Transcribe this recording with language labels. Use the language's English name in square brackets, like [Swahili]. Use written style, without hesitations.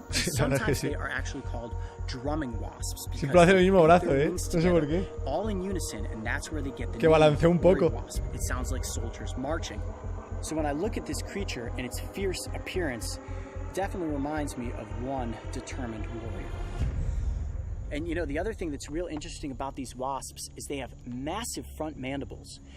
[English] Sometimes they are actually called drumming wasps. [Spanish] Siempre hace el mismo brazo, ¿eh? No sé por qué. [English] All in unison, and that's where they get the [Spanish] Que balancea un poco. [English] wasp. It sounds like soldiers marching. So when I look at this creature and its fierce appearance, it definitely reminds me of one determined warrior. And you know, the other thing that's real interesting about these wasps is they have massive front mandibles.